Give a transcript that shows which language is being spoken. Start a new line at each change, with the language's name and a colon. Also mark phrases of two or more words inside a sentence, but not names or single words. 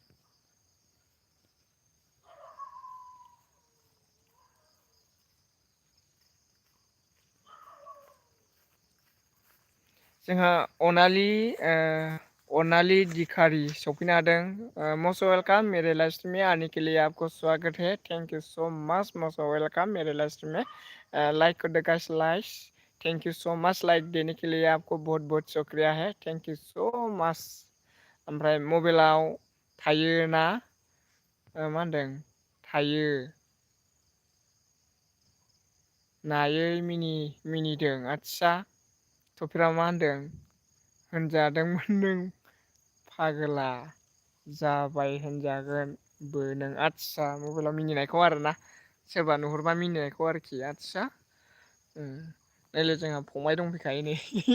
Bodo: जोंहा अनालि दिखारि सफैनो हादों
English: most welcome
Hindi: मेरे लाइफ में आने के लिए आपको स्वागत है
English: thank you so much most welcome
Hindi: मेरे लाइफ में लाइक कर दो गाइस लाइक
English: thank you so much
Hindi: लाइक देने के लिए आपको बहुत बहुत शुक्रिया है
English: thank you so much
Bodo: ओमफ्राय मबाइलाव थायो ना मा होनदों थायो नायै मिनिदों आदसा थफिरा मा होनदों होनजादोंमोन नों फागोला जाबाय होनजागोनबो नों आदसा मबाइलाव मिनिनायखौ आरोना सोरबा नुहुरबा मिनिनायखौ आरोखि आदसा नैलै जोंहा फंबाय दंफैखायो नै